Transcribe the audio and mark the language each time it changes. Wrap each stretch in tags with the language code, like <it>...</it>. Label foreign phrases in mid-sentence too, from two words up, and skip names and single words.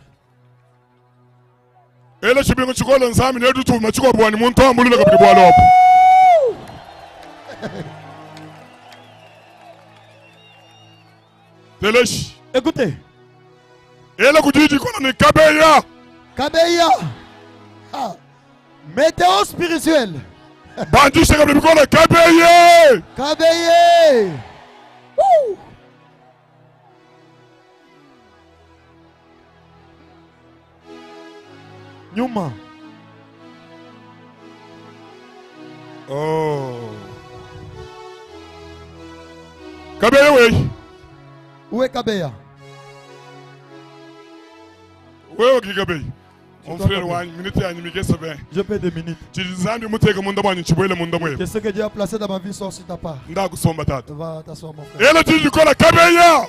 <fr>Écoutez. Kabeya. Ah. Météo spirituel. Kabeya. Nyuma. Oh. Kabeya wey. Où est Kabeya? Où est Kabeya? Mon frère, je peux 2 minutes. Qu'est-ce que Dieu a placé dans ma vie sort sur ta part? Va t'asseoir mon frère. Kabeya.</fr>